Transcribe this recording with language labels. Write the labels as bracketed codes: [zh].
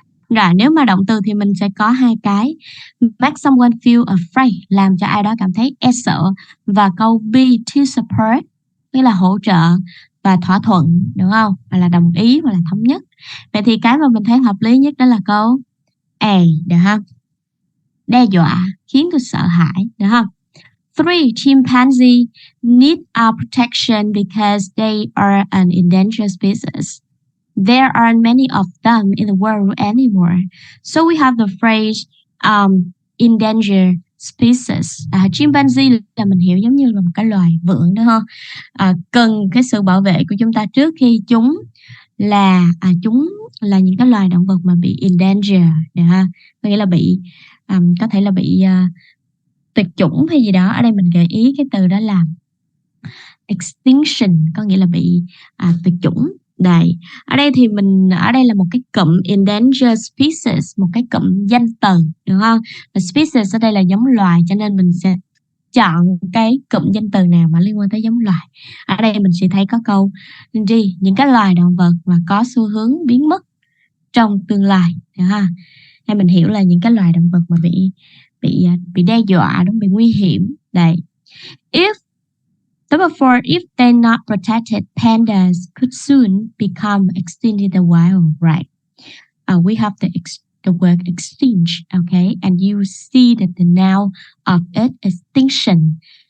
[vi] Rồi nếu mà động từ thì mình sẽ có hai cái, [en] make someone feel afraid, [vi] làm cho ai đó cảm thấy e sợ, và câu B, [en] to support, [vi] nghĩa là hỗ trợ và thỏa thuận, đúng không? Hoặc là đồng ý hoặc là thống nhất. Vậy thì cái mà mình thấy hợp lý nhất đó là câu A, được không? Đe dọa, khiến tôi sợ hãi, được không? [en] 3. Chimpanzee need our protection because they are an endangered species. There aren't many of them in the world anymore. So we have the phrase endangered species. [vi] Chimpanzee là mình hiểu giống như là một cái loài vượn, đúng không? Cần cái sự bảo vệ của chúng ta trước khi chúng là những cái loài động vật mà bị endangered, có nghĩa là bị có thể là bị tuyệt chủng hay gì đó. Ở đây mình gợi ý cái từ đó là extinction, có nghĩa là bị tuyệt chủng. Đây, ở đây là một cái cụm endangered species, một cái cụm danh từ, được không? Và species ở đây là giống loài, cho nên mình sẽ chọn cái cụm danh từ nào mà liên quan tới giống loài. Ở đây mình sẽ thấy có câu đi, những cái loài động vật mà có xu hướng biến mất trong tương lai, được ha? Hay mình hiểu là những cái loài động vật mà bị đe dọa, đúng, bị nguy hiểm. [en] Đây, Number 4, if they're not protected, pandas could soon become extinct in the wild, right? We have the word extinct, okay? And you see that the noun of it, extinction.